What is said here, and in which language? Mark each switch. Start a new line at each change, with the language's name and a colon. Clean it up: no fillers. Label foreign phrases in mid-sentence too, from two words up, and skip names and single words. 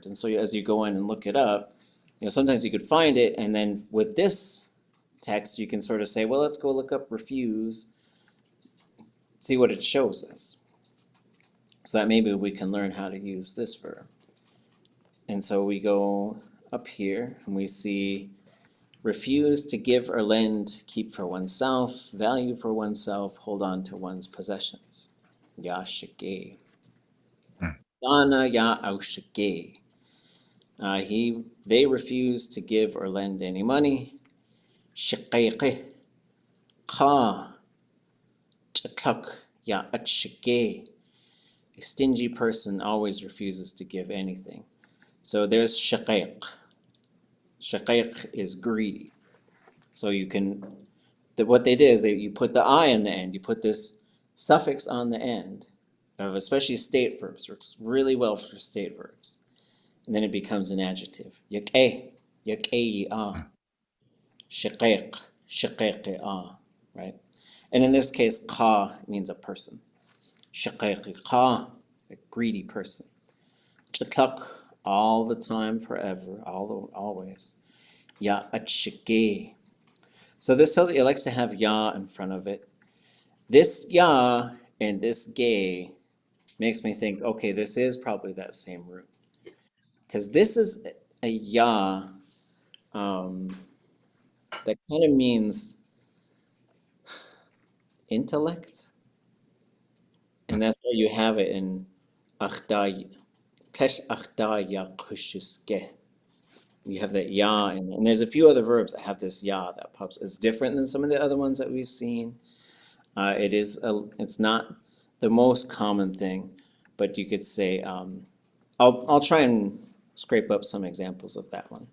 English: And so as you go in and look it up, sometimes you could find it, and then with this text, you can sort of say, well, let's go look up refuse, see what it shows us. So that maybe we can learn how to use this verb. And so we go up here and we see refuse, to give or lend, keep for oneself, value for oneself, hold on to one's possessions.
Tlingit: Ya shigéiyi. Hmm. Dana ya aushigéiyi.
English: They refuse to give or lend any money.
Tlingit: Shigéiyi. Ka. Ch'án ya utshigéiyi.
English: A stingy person always refuses to give anything. So there's shigéiyi. Shigéiyi is greedy. So you can, what they did is you put the I in the end, you put this suffix on the end of especially state verbs, works really well for state verbs. And then it becomes an adjective.
Tlingit: Yak'e, yak'e shigéiyi, shigéiyi,
English: right? And in this case, ka means a person.
Tlingit: Shigéiyi ka,
English: a greedy person. Ch'án, all the time, forever, always.
Tlingit: Ya atshigéiyi.
English: So this tells you it likes to have ya in front of it. This ya and this gay makes me think, okay, this is probably that same root. Because this is a ya that kind of means intellect. And that's why you have it in achday,
Tlingit: kesh achday ya kushiske.
English: You have that ya in there. And there's a few other verbs that have this ya that pops. It's different than some of the other ones that we've seen. It's not the most common thing, but you could say, I'll try and scrape up some examples of that one.